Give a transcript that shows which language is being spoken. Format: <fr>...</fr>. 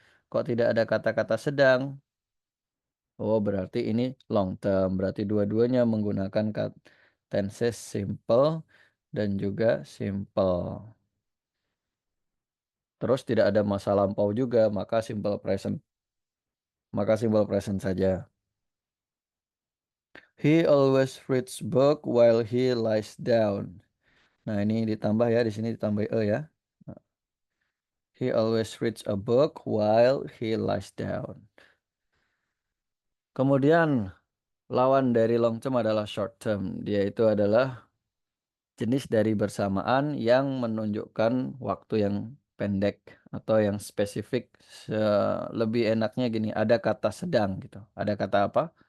<id>Kok tidak ada kata-kata sedang? Oh, berarti ini long term. Berarti dua-duanya menggunakan tenses simple dan juga simple. Terus tidak ada masa lampau juga, maka simple present. Maka simple present saja.</id> <en>He always reads book while he lies down.</en> <id>Nah, ini ditambah ya, di sini ditambah e ya.</id> <en>He always reads a book while he lies down.</en> <id>Kemudian lawan dari long term adalah short term. Dia itu adalah jenis dari bersamaan yang menunjukkan waktu yang pendek atau yang spesifik. Lebih enaknya gini, ada kata sedang gitu. Ada kata apa?</id>